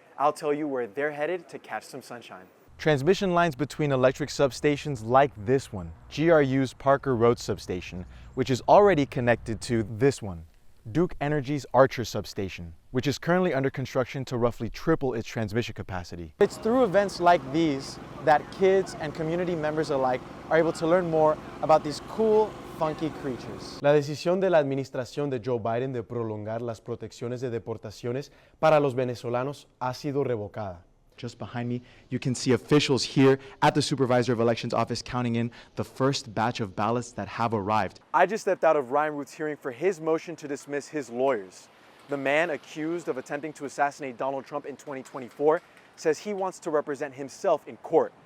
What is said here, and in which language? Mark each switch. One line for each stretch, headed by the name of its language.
English: I'll tell you where they're headed to catch some sunshine. Transmission lines between electric substations like this one, GRU's Parker Road substation, which is already connected to this one, Duke Energy's Archer substation, which is currently under construction to roughly triple its transmission capacity. It's through events like these that kids and community members alike are able to learn more about these cool, funky creatures.
Spanish: La decisión de la administración de Joe Biden de prolongar las protecciones de deportaciones para los venezolanos ha sido revocada.
English: Just behind me, you can see officials here at the Supervisor of Elections office counting in the first batch of ballots that have arrived. I just stepped out of Ryan Root's hearing for his motion to dismiss his lawyers. The man accused of attempting to assassinate Donald Trump in 2024 says he wants to represent himself in court.